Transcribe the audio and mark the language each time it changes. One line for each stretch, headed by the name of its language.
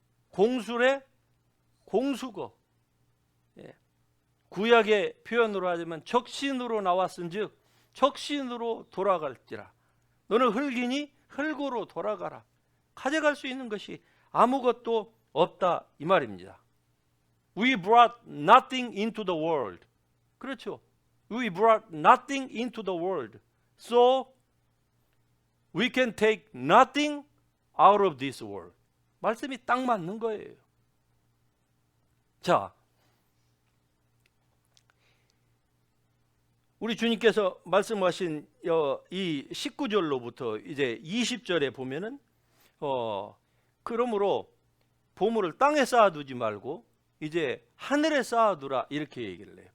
Korean: 공술의 공수거. 예. 구약의 표현으로 하자면 적신으로 나왔은즉 적신으로 돌아갈지라. 너는 흙이니 흙으로 돌아가라. 가져갈 수 있는 것이 아무것도 없다 이 말입니다.
English: We brought nothing into the world.
Korean: 그렇죠.
English: We brought nothing into the world. So we can take nothing out of this world.
Korean: 말씀이 딱 맞는 거예요. 자, 우리 주님께서 말씀하신 이 19절로부터 이제 20절에 보면은 그러므로 보물을 땅에 쌓아두지 말고 이제 하늘에 쌓아두라 이렇게 얘기를 해요.